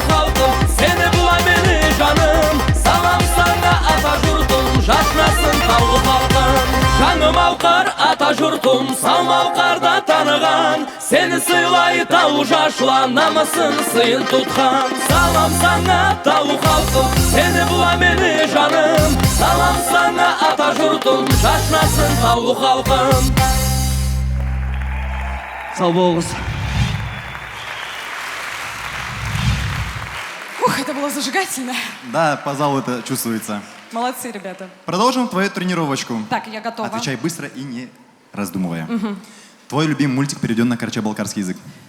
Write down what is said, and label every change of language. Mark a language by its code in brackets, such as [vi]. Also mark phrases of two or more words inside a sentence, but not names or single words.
[krc] халқым сені бұла мені жаным Салам саңа ата жұртым жашынасын тау халқым Жаңы малқар ата жұртым сау малқарда таныған Сені сыйлай тау жашыла намысын сыйын тұтқан Салам саңа тау халқым сені бұла мені жаным Салам саңа ата жұртым жашынасын тау халқым Сау болыңыз. [ru] Ух, это было зажигательно. Да, по залу это чувствуется. Молодцы, ребята. Продолжим твою тренировочку. Так, я готова. Отвечай быстро и не раздумывая. Твой любимый мультик переведен на карачао-балкарский язык.